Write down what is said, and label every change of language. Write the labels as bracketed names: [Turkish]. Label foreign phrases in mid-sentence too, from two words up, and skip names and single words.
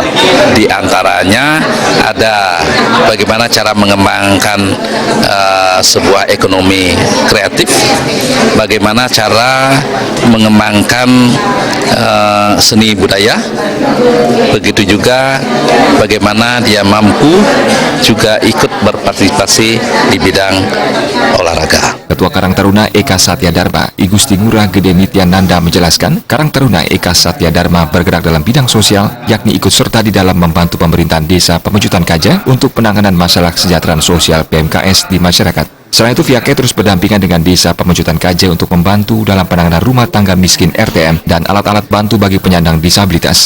[Indonesian] Di antaranya ada bagaimana cara mengembangkan sebuah ekonomi kreatif, bagaimana cara mengembangkan seni budaya, begitu juga bagaimana dia mampu juga ikut berpartisipasi di bidang olahraga. Ketua Karang Taruna Eka Satya Dharma, I Gusti Ngurah Gede Nityananda menjelaskan, Karang Taruna Eka Satya Dharma bergerak dalam bidang sosial, yakni ikut serta di dalam membantu pemerintahan Desa Pemecutan Kaja untuk penanganan masalah kesejahteraan sosial PMKS di masyarakat. Selain itu, pihaknya terus berdampingan dengan Desa Pemecutan Kaja untuk membantu dalam penanganan rumah tangga miskin RTM dan alat-alat bantu bagi penyandang disabilitas.